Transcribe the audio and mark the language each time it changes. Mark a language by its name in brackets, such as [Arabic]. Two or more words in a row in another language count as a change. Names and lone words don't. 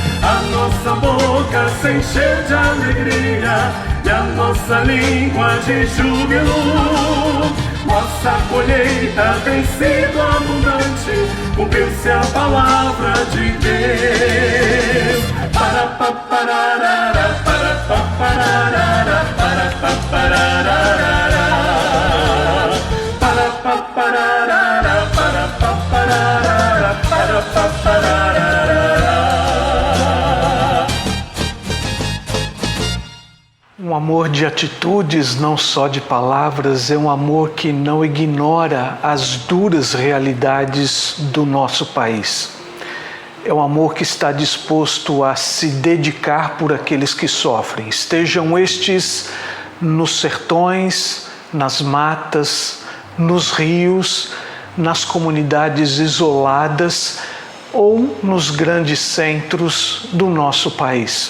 [Portuguese] A nossa boca se encheu de alegria, e a nossa língua de júbilo. Nossa colheita tem sido abundante, cumpriu-se a palavra de Deus. Para pa pararara, para pa pararara, para pa pararara, para pa pararara, para pa pararara, para pa pararara. Um amor de atitudes, não só de palavras, é um amor que não ignora as duras realidades do nosso país. É um amor que está disposto a se dedicar por aqueles que sofrem, estejam estes nos sertões, nas matas, nos rios, nas comunidades isoladas ou nos grandes centros do nosso país.